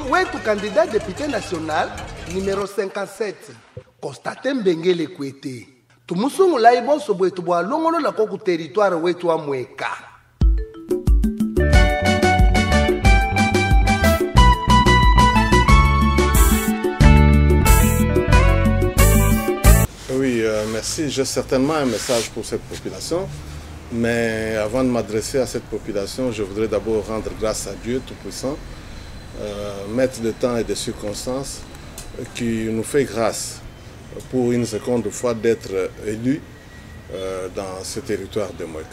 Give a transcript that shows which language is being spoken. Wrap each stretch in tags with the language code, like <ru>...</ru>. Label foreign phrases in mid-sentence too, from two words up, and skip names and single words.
<fr>notre candidat député national numéro 57 Constantin Mbengele Kwete.</fr> <lua>Tumusungula ibonso bwetu bwa longolola ko ku territoire wetu wa Mweka.</lua> <fr>Oui, merci. J'ai certainement un message pour cette population. Mais avant de m'adresser à cette population, je voudrais d'abord rendre grâce à Dieu Tout-Puissant, maître de temps et de circonstances, qui nous fait grâce pour une seconde fois d'être élus dans ce territoire de Mweka.</fr>